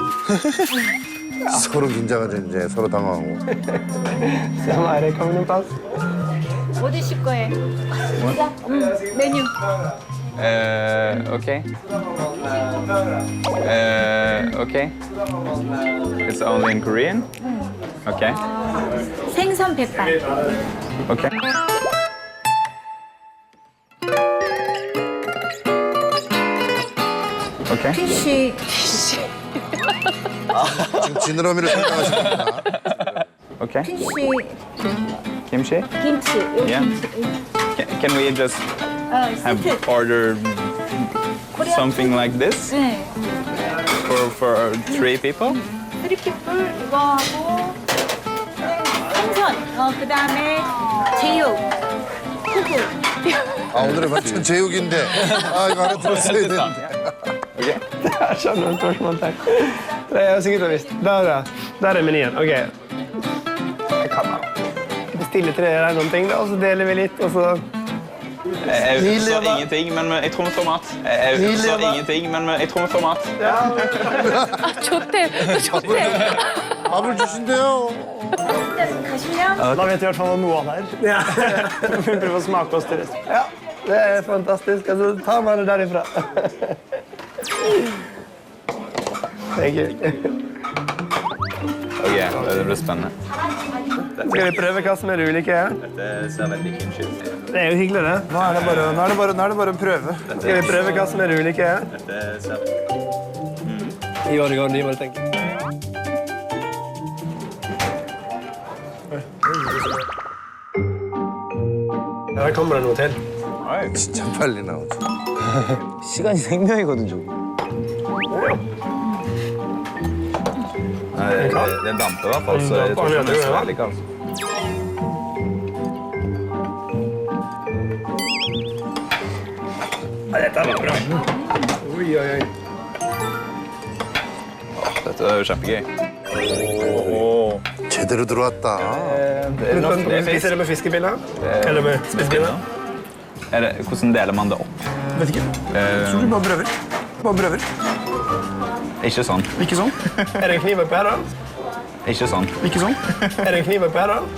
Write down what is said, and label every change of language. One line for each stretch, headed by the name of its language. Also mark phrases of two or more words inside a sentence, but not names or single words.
Korean: 서로 긴장하죠 이제 서로 당황하고.
Norwegian: Samara, kommer det en pass?
Korean: 뭐 드실 거예요? 메뉴.
English: Okay. Okay. It's only in Korean? Okay.
Korean: 생선 백반.
English: Okay. Okay.
Korean: 피쉬. 지금 지느러미를 생각하시는구나.
English: Okay.
Korean: 피쉬. Kimchi? 김치. 여기
English: Yeah.
Korean: 김치.
English: Can we just have
Korean: 세트.
English: ordered
Korean: 코리안
English: something like this
Korean: 네.
English: for 3 people? three people
Korean: 이거 하고 생선. 그다음에 제육. 후구. 아 오늘의 반찬 제육인데 아 이거 하나 들었어야 되는데.
English: Okay.
Norwegian: Jeg skjønner noen spørsmål der. Det er jeg sikkert visst. Der er menyen. Ok. Jeg kan bestille 3 eller noen ting, da, og så deler vi litt, og så... Jeg så ingenting, men jeg tror vi får mat. Jeg så ingenting, men jeg tror vi får mat.
Korean: 좋대. 좋대. 밥을 주신대요. 가시면
Norwegian: Da vet vi i hvert fall noe av det her. Ja. Vi prøver å smake oss til det. Ja, det er fantastisk. Altså, ta meg det derifra.
English: Thank you.
Norwegian: Ok, det blir spennende. Skal vi prøve hva som er det ulike? Dette ser veldig kimchi ut. Det er jo hyggelig, det. Nå er det bare en prøve. Skal vi prøve hva som er det ulike? Dette ser I Oregon, de bare tenker. Her kommer det noe til.
Korean: 진짜 빨리 나오죠. 시간이 생명이거든, 저거.
Norwegian: Det damper i hvert fall, så jeg tror ikke det er så veldig kaldt. Dette var bra. Oi, oi, oi. Dette er jo kjempegøy.
Korean: 제대로 들어왔다.
Norwegian: Spiser det med fiskepinner? Eller med spisepinner? Hvordan deler man det opp? Vet ikke. Så du bare prøver. Bare prøver. Ikke sånn. Ikke sånn. Er det en kniv oppi her, da? Ikke sånn. Ikke sånn. Er det en kniv oppi her, da?